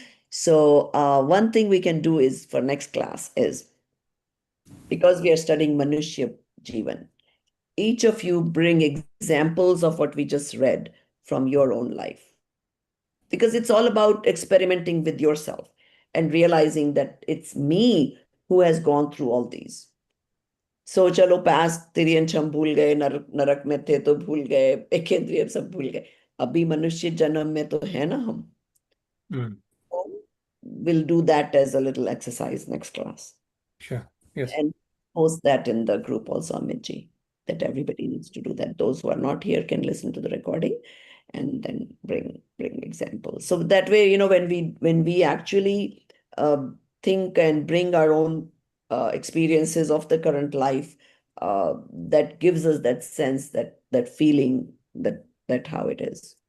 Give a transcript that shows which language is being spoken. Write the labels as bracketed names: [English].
[English] So one thing we can do is for next class is, because we are studying Manushya Jivan, each of you bring examples of what we just read from your own life. Because it's all about experimenting with yourself and realizing that it's me who has gone through all these. [Hindi] So चलो past तिरियंश हम भूल गए, नरक में थे तो भूल गए, एकेंद्रिय सब भूल गए, अभी मनुष्य जन्म में तो है ना हम. [English] So we'll do that as a little exercise next class. Sure. Yes. And post that in the group also, Amit, that everybody needs to do that. Those who are not here can listen to the recording and then bring examples. So that way, when we actually think and bring our own experiences of the current life, that gives us that sense, that feeling, that how it is.